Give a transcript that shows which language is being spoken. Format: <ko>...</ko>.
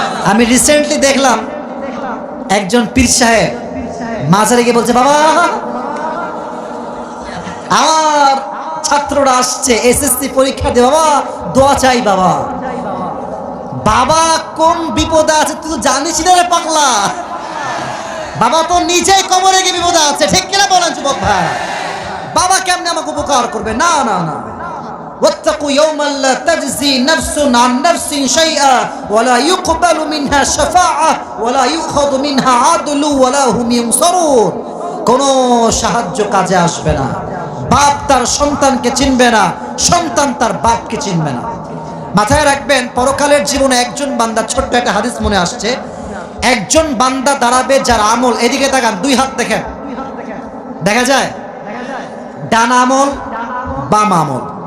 <bn>আমি রিসেন্টলি দেখলাম একজন পীর সাহেব মাজারে গিয়ে বলছে বাবা আমার ছাত্ররা আসছে এসএসসি পরীক্ষা দিয়ে, বাবা দোয়া চাই বাবা। বাবা কোন বিপদে আছে তুই তো জানিস না রে পাগলা, বাবা তো নিজেই কবরে গিয়ে বিপদে আছে, ঠিক কিনা বলেন যুবক ভাই? বাবা কেমনে আমাকে উপকার করবে? না না না।</bn> <ar>واتقوا يوما لا تجزي نفس عن نفس شيئا ولا يقبل منها شفاعة ولا يؤخذ منها عدل ولا هم ينصرون।</ar> <bn>কোনো সাহায্য কাজে আসবে না, বাপ তার সন্তানকে চিনবে না, সন্তান তার বাপকে চিনবে না। মাথায় রাখবেন পরকালের জীবনে একজন বান্দা, ছোট্ট একটা হাদিস মনে আসছে, একজন বান্দা দাঁড়াবে যার আমল, এদিকে তাকান, 2 হাত দেখেন, দেখা যায় ডান আমল বাম আমল।</bn>